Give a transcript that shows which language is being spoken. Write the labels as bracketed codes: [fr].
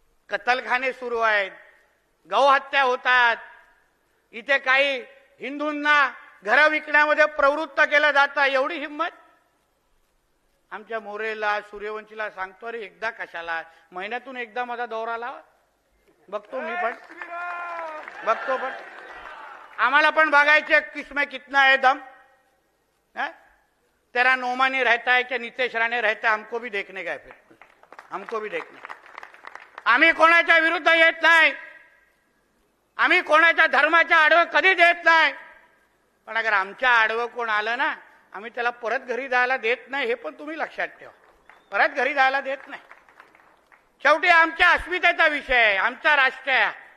[mr] कत्तलखाने सुरू आहेत, गौहत्या होतात, इथे काही हिंदूंना घरं विकण्यामध्ये प्रवृत्त केलं जातं. एवढी हिंमत? आमच्या मोरेला, सूर्यवंशीला सांगतो, अरे एकदा कशाला, महिन्यातून एकदा माझा दौरा लावा, बघतो मी पण, बघतो पण. आम्हाला पण बघायचे [hi] किसमें कितना है दम है? तेरा नोमानी रहता है कि नितेश राणे रहता है, हमको भी देखने का है, फिर हमको भी देखने. [mr] आम्ही कोणाच्या विरुद्ध येत नाही, आम्ही कोणाच्या धर्माच्या आडवं कधीच येत नाही. पण अगर आमच्या आडवं कोण आलं ना, आम्ही त्याला परत घरी जायला देत नाही, हे पण तुम्ही लक्षात ठेवा. परत घरी जायला देत नाही. शेवटी आमच्या अस्मितेचा विषय आहे, आमचा राष्ट्र आहे.